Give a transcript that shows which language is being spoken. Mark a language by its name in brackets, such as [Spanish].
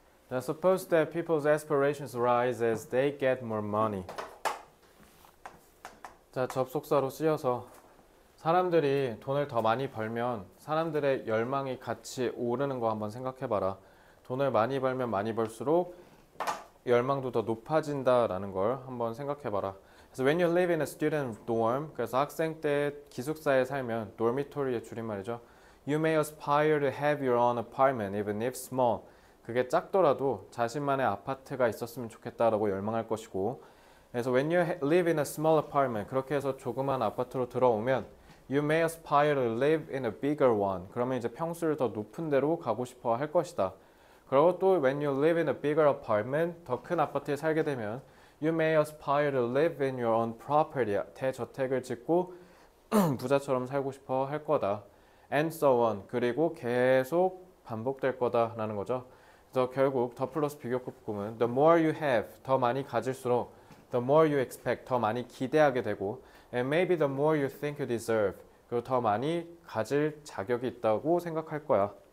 [English] Now, suppose that people's aspirations rise as they get more money. [Korean] 자, 접속사로 쓰여서 사람들이 돈을 더 많이 벌면 사람들의 열망이 같이 오르는 거 한번 생각해봐라. 돈을 많이 벌면 많이 벌수록 열망도 더 높아진다라는 걸 한번 생각해봐라. 그래서 [English] when you live in a student dorm, [Korean] 그래서 학생 때 기숙사에 살면 dormitory의 줄임말이죠. [English] You may aspire to have your own apartment, even if small. [Korean] 그게 작더라도 자신만의 아파트가 있었으면 좋겠다라고 열망할 것이고, 그래서 [English] when you live in a small apartment, [Korean] 그렇게 해서 조그만 아파트로 들어오면 [English] you may aspire to live in a bigger one. [Korean] 그러면 이제 평수를 더 높은 데로 가고 싶어 할 것이다. 그리고 또 [English] when you live in a bigger apartment, [Korean] 더 큰 아파트에 살게 되면 [English] you may aspire to live in your own property. [Korean] 대저택을 짓고 부자처럼 살고 싶어 할 거다. [English] And so on. [Korean] 그리고 계속 반복될 거다라는 거죠. 그래서 결국 더 플러스 비교급 구문 [English] the more you have, [Korean] 더 많이 가질수록 [English] the more you expect, [Korean] 더 많이 기대하게 되고 [English] and maybe the more you think you deserve, [Korean] 그리고 더 많이 가질 자격이 있다고 생각할 거야.